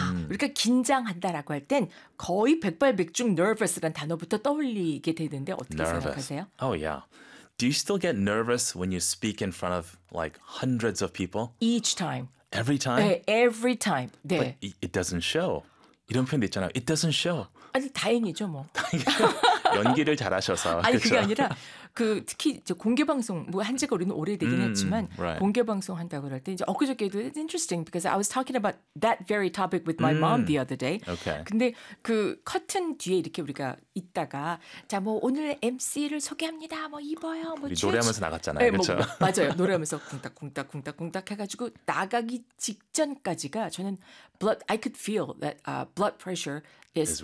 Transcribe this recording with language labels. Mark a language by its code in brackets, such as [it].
[ko] 우리가 긴장한다라고 할 땐 거의 백발백중 nervous라는 단어부터 떠올리게 되는데 어떻게 [en] nervous. [ko] 생각하세요? [en] Oh yeah. Do you still get nervous when you speak in front of like hundreds of people? Each time. Every time? 네, every time. 네. But it doesn't show. [ko] 이런 표현 있잖아요. [en] It doesn't show. [ko] 아니 다행이죠 뭐. 연기를 잘하셔서. 아니 그게 아니라 그 특히 이제 공개 방송 뭐 한 지가 우리는 오래되긴 했지만 [en] right. [ko] 공개 방송 한다고 그럴 때 이제 엊그저께도 [en] it's interesting because I was talking about that very topic with my mom the other day. Okay. [ko] 근데 그 커튼 뒤에 이렇게 우리가 있다가 자 뭐 오늘 MC를 소개합니다. 뭐 입어요. 뭐 우리 노래하면서 나갔잖아요. 네, 그렇죠. 뭐, 맞아요. 노래하면서 쿵딱쿵딱쿵딱쿵딱 해가지고 나가기 직전까지가 저는 [en] blood I could feel that blood pressure is